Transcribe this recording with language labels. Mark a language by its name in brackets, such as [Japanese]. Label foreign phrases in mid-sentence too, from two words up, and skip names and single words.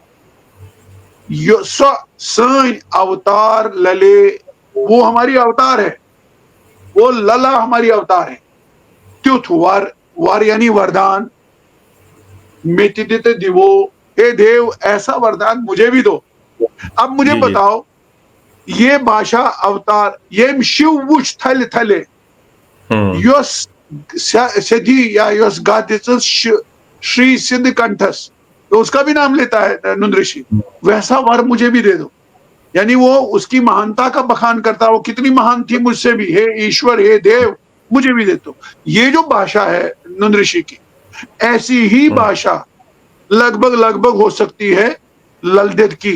[Kashmiri] यो सन अवतार लले, [Hindi] वो हमारी अवतार है, वो लला हमारी अवतार है। [Kashmiri] त्युथ वर [Hindi] यानी वरदान, [Kashmiri] मितिदित दिवो, [Hindi] हे देव ऐसा वरदान मुझे भी दो। अब मुझे बताओ, ये भाषा अवतार, ये [Kashmiri] शिव वुच थल थले योस सधी या योस गादिस श्री सिद्ध कंठस, [Hindi] तो उसका भी नाम लेता है नुंद ऋषि। वैसा वर मुझे भी दे दो, यानी वो उसकी महानता का बखान करता, वो कितनी महान थी मुझसे भी, हे ईश्वर हे देव मुझे भी दे दो। ये जो भाषा है नुंद ऋषि की, ऐसी ही भाषा लगभग हो सकती है ललदत की।